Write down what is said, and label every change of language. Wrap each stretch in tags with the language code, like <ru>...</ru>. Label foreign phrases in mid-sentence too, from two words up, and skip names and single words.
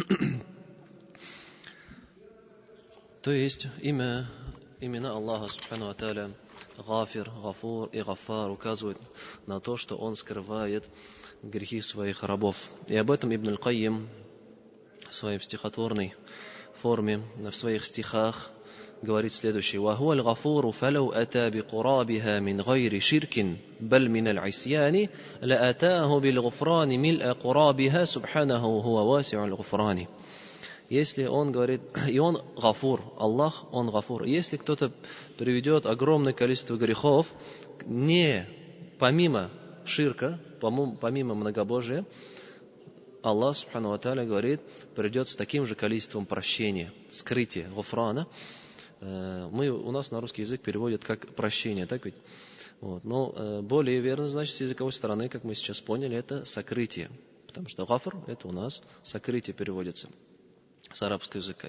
<ru>То есть имена Аллаха</ru> <ar>سبحانه وتعالى,</ar> <ru>Гафир, Гафур и Гаффар указывают на то, что Он скрывает грехи своих рабов. И об этом Ибн аль-Кайим в своей стихотворной форме, в своих стихах говорит следующее:</ru> <ar>وهو الغفور فلو أتى بقرابها من غير شرك بل من العصيان لأتاه بالغفران ملء قرابها سبحانه هو واسع الغفران».</ar> <ru>Если он говорит, и он гафур, Аллах, он гафур. Если кто-то приведет огромное количество грехов, не помимо ширка, помимо многобожия,</ru> <ar>الله سبحانه وتعالى,</ar> <ru>говорит, придет с таким же количеством прощения, скрытия, гуфрана. У нас на русский язык переводят как прощение, так ведь? Вот. Но более верно, значит, с языковой стороны, как мы сейчас поняли, это сокрытие. Потому что гафр, это у нас сокрытие переводится с арабского языка.</ru>